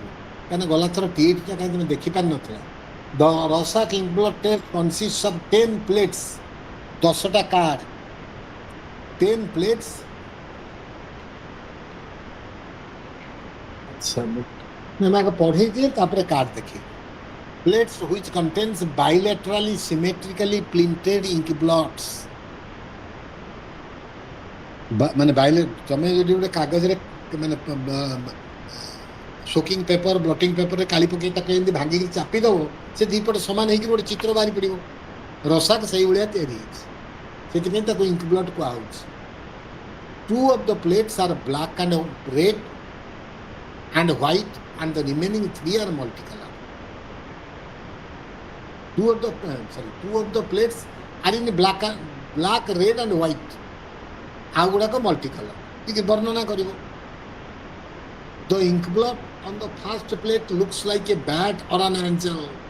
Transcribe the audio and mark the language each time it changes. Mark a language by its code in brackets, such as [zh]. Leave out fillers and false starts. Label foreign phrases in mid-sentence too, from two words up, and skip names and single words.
[or] କାହିଁକିନା ଗଲାଥର ଟିଏଟିଟା କାହିଁକି ତମେ ଦେଖିପାରିନଥିଲା। [en] The Rorschach inkblot test consist of 10 plates [or] 10ଟା କାର୍ଡ 10 ପ୍ଲେଟ୍ସ। ଆଚ୍ଛା ମୁଁ ଆଗ ପଢ଼େଇ ଦିଏ ତାପରେ କାର୍ଡ ଦେଖେଇ। ପ୍ଲେଟ୍ସ [en] which contains bilaterally symmetrically printed ink blots [or] ମାନେ ତମେ ଯଦି ଗୋଟେ କାଗଜରେ ମାନେ [en] soaking paper blotting [or] ପେପରରେ କାଳି ପକେଇ ତାକୁ ଏମିତି ଭାଙ୍ଗିକି ଚାପି ଦବ ସେ ଦିପଟେ ସମାନ ହେଇକି ଗୋଟେ ଚିତ୍ର ବାହାରି ପଡ଼ିବ। ରୋସାକ୍ ସେଇଭଳିଆ ତିଆରି ହେଇଛି ସେଥିପାଇଁ ତାକୁ [en] ink blot [or] କୁହାହଉଛି। [en] 2 of the plates are black and red and white and the remaining 3 are multicolor. Two of the plates are in black, red and white. [or] ଆଉ ଗୁଡ଼ାକ multicolor ଟିକେ ବର୍ଣ୍ଣନା କରିବ। [en] The ink blot on the first plate looks like a bat or an angel.